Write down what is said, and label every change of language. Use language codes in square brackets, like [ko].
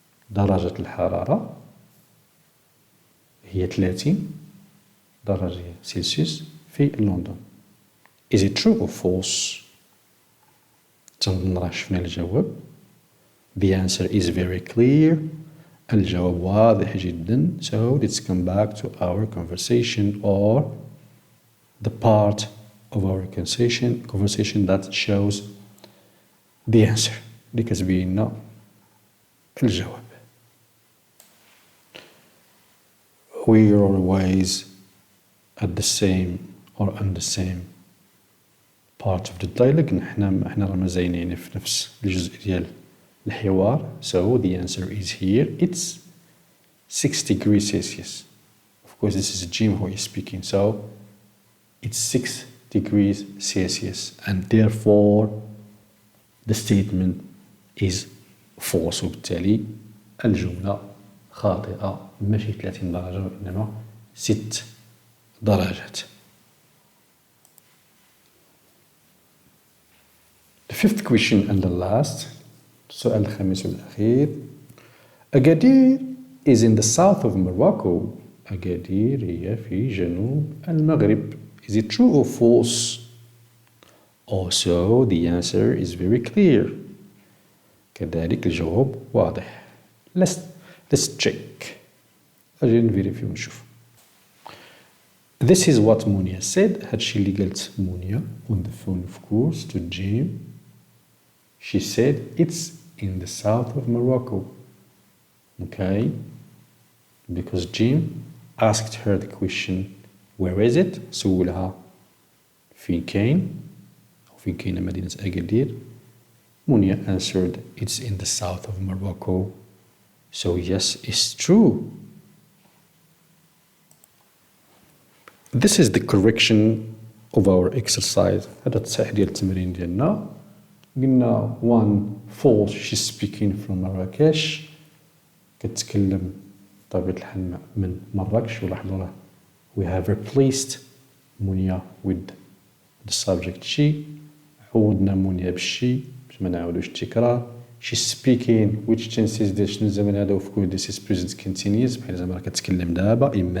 [ar] درجة الحرارة هي 30 درجة سلسيوس في لندن. [en] Is it true or false؟ [ar] تنظن راه شفنا الجواب. [en] The answer is very clear. [ar] الجواب واضح جدا. [en] So let's come back to our conversation or the part of our conversation that shows the answer [ar] اللي كتبين لنا الجواب. [en] We are always at the same or on the same part of the dialogue. [ar] احنا رانا زاينين في نفس الجزء ديال الحوار. [en] So the answer is here. It's 6 degrees Celsius. Of course, this is Jim who is speaking. So it's 6 degrees Celsius. And therefore, the statement is false. [ar] وبالتالي الجملة خاطئة. ماشي 30 درجة وإنما 6 درجات. [en] The fifth question and the last. [ar] السؤال الخامس والأخير. [en] Agadir is in the south of Morocco. [ar] Agadir هي في جنوب المغرب. [en] Is it true or false? Also, the answer is very clear. [ar] كذلك الجواب واضح. [en] Let's check. [ar] أجي نفيريفيو ونشوف. [en] This is what Monia said. [ar] هادشي اللي قالت [en] Monia on the phone, of course, to Jim. She said it's in the south of Morocco. Okay? Because Jim asked her the question, where is it? [ar] سولها فين كاين أو فين كاينة مدينة أكادير. [en] Monia answered it's in the south of Morocco. So yes, it's true. This is the correction of our exercise. [ar] هذا التصحيح ديال التمرين ديالنا. [en] قلنا one false, she's speaking from Marrakesh. [ar] كتكلم بطبيعة الحال من مراكش. ولاحظوا راه [en] we have replaced Monia with the subject she. [ar] عوضنا Monia بالشي باش ما نعاودوش التكرار. [en] she's speaking which tenses [ar] ديال شنو الزمن هذا. [en] of course this is present continuous [ar] بحال زعما راه كتكلم دابا.